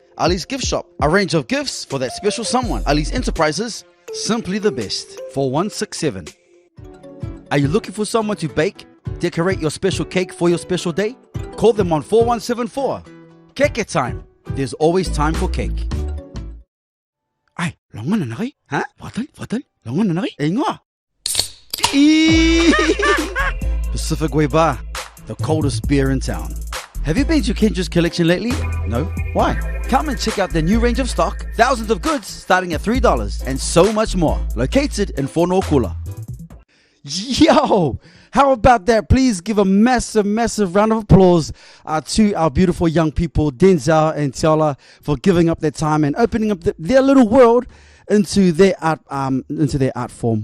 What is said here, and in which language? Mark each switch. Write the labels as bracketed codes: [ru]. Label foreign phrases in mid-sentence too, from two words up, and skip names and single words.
[en] Ali's Gift Shop, a range of gifts for that special someone. Ali's Enterprises, simply the best. 4167. Are you looking for someone to bake, decorate your special cake for your special day? Call them on 4174. Keke time. There's always time for cake. Ay, longan na naki? Ha? Watal? Longan na naki? Eh nga. Pacific Way Bar, the coldest beer in town. Have you been to Kendras Kollection lately? No? Why? Come and check out their new range of stock, thousands of goods starting at $3, and so much more. Located in Kula. Yo! How about that? Please give a massive round of applause to our beautiful young people, Denzel and Tiola, for giving up their time and opening up their little world into their art form.